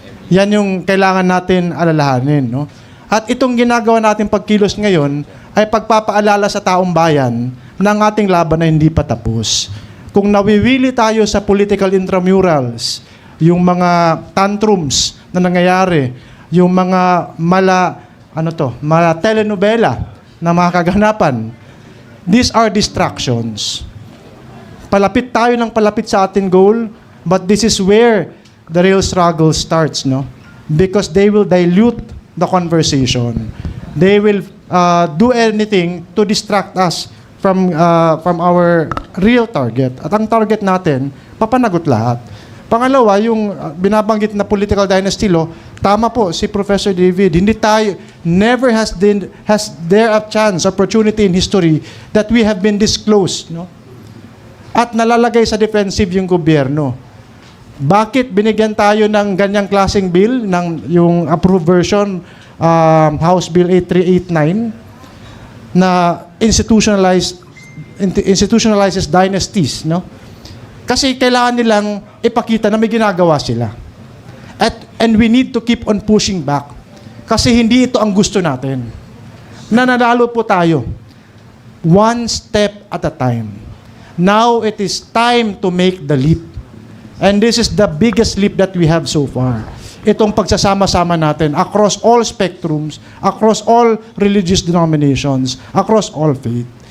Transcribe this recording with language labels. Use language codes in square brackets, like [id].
[tl] Yan yung kailangan natin alalahanin, no? At itong ginagawa natin pagkilos ngayon ay pagpapaalala sa taong bayan ng ating laban na hindi pa tapos. Kung nawiwili tayo sa political intramurals, yung mga tantrums na nangyayari, yung mga mga telenovela na mga kaganapan. [en] These are distractions. [tl] Palapit tayo ng palapit sa ating goal, [en] but this is where the real struggle starts, no? Because they will dilute the conversation. They will do anything to distract us from our real target. [tl] At ang target natin, papanagot lahat. Pangalawa, yung binabanggit na political dynasty law, tama po si Professor David. Hindi tayo, [en] never has there a chance, opportunity in history that we have been disclosed, no? [tl] At nalalagay sa defensive yung gobyerno. Bakit binigyan tayo ng ganyang klaseng bill, ng yung approved version, House Bill 8389, na [en] institutionalizes dynasties, [tl] no? Kasi kailangan nilang ipakita na may ginagawa sila. [en] And we need to keep on pushing back. [tl] Kasi hindi ito ang gusto natin. Nananalo po tayo. [en] One step at a time. Now it is time to make the leap. And this is the biggest leap that we have so far. [tl] Itong pagsasama-sama natin [en] across all spectrums, across all religious denominations, across all faith.